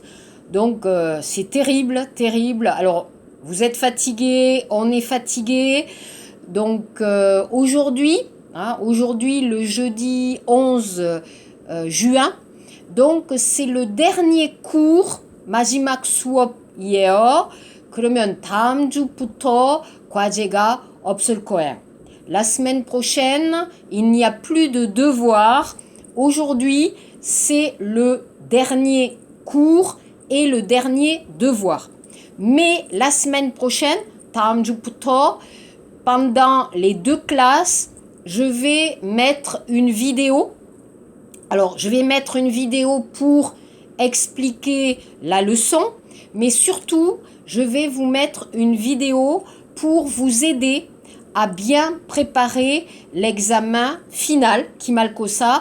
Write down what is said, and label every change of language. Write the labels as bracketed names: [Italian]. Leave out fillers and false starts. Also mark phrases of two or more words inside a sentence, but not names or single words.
[French] Donc c'est terrible. Alors vous êtes fatigués, on est fatigués. Donc aujourd'hui le jeudi 11 juin, donc c'est le dernier cours [Korean] 마지막 수업이에요. 그러면 다음 주부터 과제가 없을 거예요. [French] La semaine prochaine, il n'y a plus de devoirs. Aujourd'hui, c'est le dernier cours et le dernier devoir. Mais la semaine prochaine, [Korean] 다음 주부터, [French] pendant les deux classes, je vais mettre une vidéo. Alors, je vais mettre une vidéo pour expliquer la leçon, mais surtout, je vais vous mettre une vidéo pour vous aider à bien préparer l'examen final, Kimalkosa.